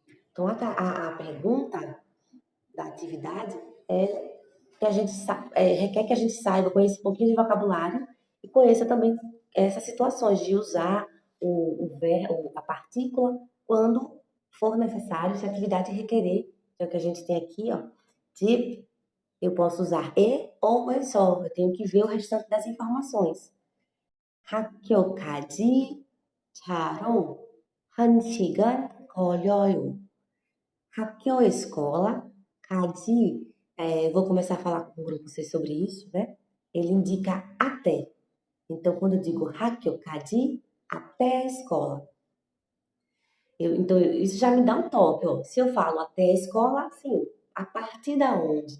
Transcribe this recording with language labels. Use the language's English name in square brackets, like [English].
[Portuguese] Então, a pergunta da atividade que a gente requer que a gente saiba, conheça um pouquinho de vocabulário e conheça também essas situações de usar o verbo, a partícula, quando for necessário, se a atividade requerer. Então, que a gente tem aqui, ó, tipo, eu posso usar E ou E só. Eu tenho que ver o restante das informações. [Korean] 학교까지 차로 1시간 걸려요. [Portuguese] 학교, escola, 가지, vou começar a falar com vocês sobre isso, né? Ele indica até. Então, quando eu digo 학교까지, até a escola. Então, isso já me dá um toque, ó. Se eu falo até a escola, assim, a partir da onde?